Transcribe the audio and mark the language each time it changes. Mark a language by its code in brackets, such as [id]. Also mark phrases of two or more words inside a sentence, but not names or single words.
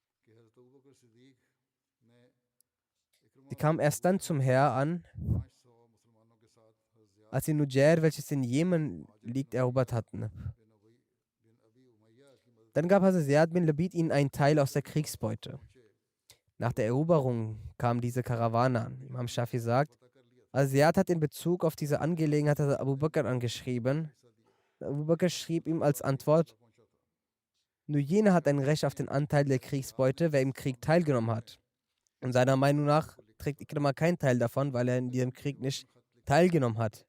[de] Sie kamen erst dann zum Heer an, als sie Nujair, welches in Jemen liegt, erobert hatten. Dann gab Hazrat Ziyad bin Labid ihnen einen Teil aus der Kriegsbeute. Nach der Eroberung kam diese Karawane an. Imam Shafi sagt, Ziyad hat in Bezug auf diese Angelegenheit Hazrat Abu Bakr angeschrieben. Abu Bakr schrieb ihm als Antwort, nur jener hat ein Recht auf den Anteil der Kriegsbeute, wer im Krieg teilgenommen hat. Und seiner Meinung nach trägt Ikrama keinen Teil davon, weil er in diesem Krieg nicht teilgenommen hat.